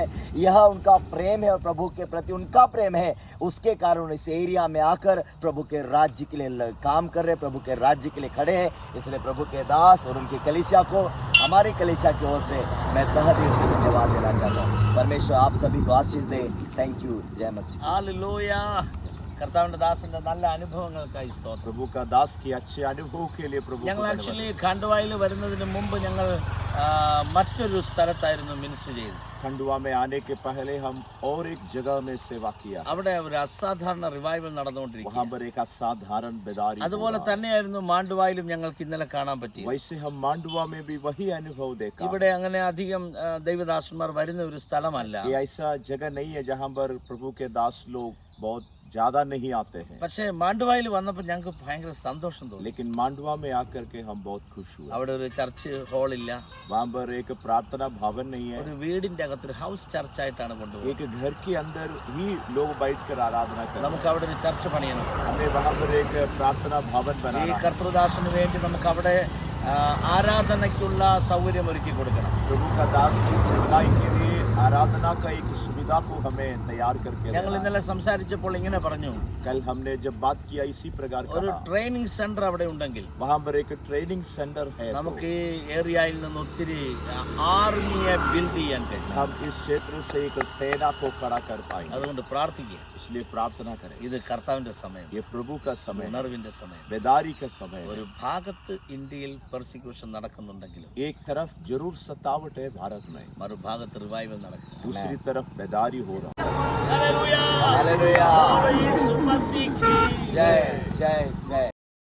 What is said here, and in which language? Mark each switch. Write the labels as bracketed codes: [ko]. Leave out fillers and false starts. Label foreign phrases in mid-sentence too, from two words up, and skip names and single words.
[hi] यह उनका प्रेम है और प्रभु के प्रति उनका प्रेम है. उसके कारण इस एरिया में आकर प्रभु के राज्य के लिए काम कर रहे, प्रभु के राज्य के लिए खड़े हैं. इसलिए प्रभु के दास और उनकी कलीसिया को, हमारी कलीसिया की ओर से मैं तहे दिल से धन्यवाद देना चाहता हूँ. परमेश्वर आप सभी को आशीष दे. [en] thank you. [hi] जय मसीह. [ml] ഹല്ലേലൂയ. കർത്താവിന്റെ ദാസന്റെ നല്ല അനുഭവങ്ങൾക്കായി സ്തോത്രം. [hi] प्रभु का दास की अच्छे अनुभव के लिए प्रभु [ml] ഞങ്ങൾ ആക്ച്വലി ഖണ്ഡവായിൽ വരുന്നതിന് മുമ്പ് ഞങ്ങൾ മറ്റൊരു സ്ഥലത്തായിരുന്നു മിനിസ്റ്റർ ചെയ്തത്. [hi] खंडवा में आने के पहले हम और एक जगह में सेवा किया. [ml] അവിടെ ഒരു അസാധാരണ റിവൈവൽ നടന്നുകൊണ്ടിരിക്കുകയാണ്. [hi] वहाँ पर एक असाधारण बेदारी. [ml] അതുപോലെ തന്നെയായിരുന്നു മാണ്ടുവായിലും ഞങ്ങൾക്ക് ഇന്നലെ കാണാൻ പറ്റി. [hi] वैसे हम मांडुआ में भी वही अनुभव देखा. [ml] ഇവിടെ അങ്ങനെ അധികം ദൈവദാസന്മാർ വരുന്ന ഒരു സ്ഥലമല്ല. [hi] ये ऐसा जगह नहीं है जहाँ पर प्रभु के दास लोग बहुत ज्यादा नहीं आते हैं, [ml] പക്ഷേ മാണ്ടുവായിൽ വന്നപ്പോൾ ഞങ്ങൾക്ക് ഭയങ്കര സന്തോഷം തോന്നി. [hi] लेकिन मांडवा में आकर के हम बहुत खुश हुए. [ml] അവിടെ ഒരു ചർച്ച് ഹാളില്ല, [hi] वहाँ पर एक प्रार्थना भवन नहीं है, [ml] ഒരു വീടിന്റെ അകത്തൊരു [en] house church [ml] കൊണ്ടുപോകുന്നത്. [hi] एक घर के अंदर ही लोग बैठकर आराधना करते हैं. [ml] നമുക്ക് അവിടെ ഒരു ചർച്ച് പണിയണം. [hi] हमें वहाँ पर एक प्रार्थना भवन [ml] ഈ [hi] बनाना है. [ml] കർത്തൃദാസന് വേണ്ടി നമുക്ക് അവിടെ ആരാധനയ്ക്കുള്ള സൗകര്യം ഒരുക്കി കൊടുക്കണം. [hi] प्रभु का दास की सेवकाई के लिए आराधना का एक सुविधा को हमें तैयार करके [ml] ഞങ്ങൾ [hi] देना है. [ml] ഇന്നലെ സംസാരിച്ചപ്പോൾ ഇങ്ങനെ പറഞ്ഞു, [hi] कल हमने जब बात किया इसी प्रकार [ml] ഒരു [hi] कहा, [en] training center [ml] അവിടെ ഉണ്ടെങ്കിൽ [hi] वहाँ पर एक [en] training center [hi] है, [ml] നമുക്ക് ഈ ഏരിയയിൽ നിന്ന് ഒത്തിരി [en] army build [ml] ചെയ്യാൻ കഴിയും. [hi] हम इस क्षेत्र से एक सेना को खड़ा कर पाएंगे. [ml] അതുകൊണ്ട് പ്രാർത്ഥിക്കുക. [hi] इसलिए प्रार्थना करें. [ml] ഇത് കർത്താവിന്റെ സമയം, [hi] ये प्रभु का समय है, [ml] ഉണർവിന്റെ സമയം. [hi] बेदारी का समय है. [ml] ഒരു ഭാഗത്ത് ഇന്ത്യയിൽ പെർസിക്യൂഷൻ നടക്കുന്നുണ്ടെങ്കിലും [hi] एक तरफ जरूर सतावट है भारत में, [ml] മറുഭാഗത്ത് റിവൈവൽ നടക്കും. [hi] दूसरी तरफ बेदारी हो रहा है. [ml] ഹല്ലേലൂയ. [hi] हालेलुया. [ml] യേശു മസീഹ്. [hi] जय जय जय.